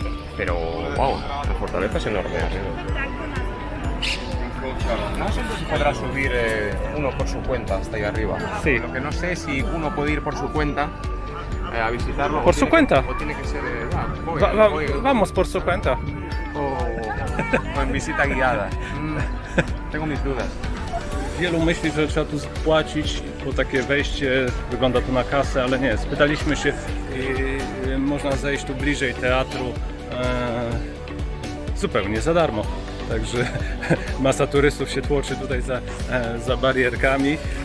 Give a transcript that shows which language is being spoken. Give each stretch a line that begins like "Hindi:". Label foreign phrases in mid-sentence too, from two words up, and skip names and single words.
Spanish: Pero, wow, la fortaleza es enorme. No sé si podrá subir uno por su cuenta hasta ahí arriba. Sí. Lo que no sé es si uno puede ir por su cuenta a visitarlo. ¿Por su cuenta? O tiene que ser. Vamos por su cuenta. O en visita guiada. Tengo mis dudas.
Polish: Wielu myśli, że trzeba tu zapłacić, bo takie wejście wygląda tu na kasę, ale nie. Spytaliśmy się i można zejść tu bliżej teatru zupełnie za darmo. Także masa turystów się tłoczy tutaj za barierkami.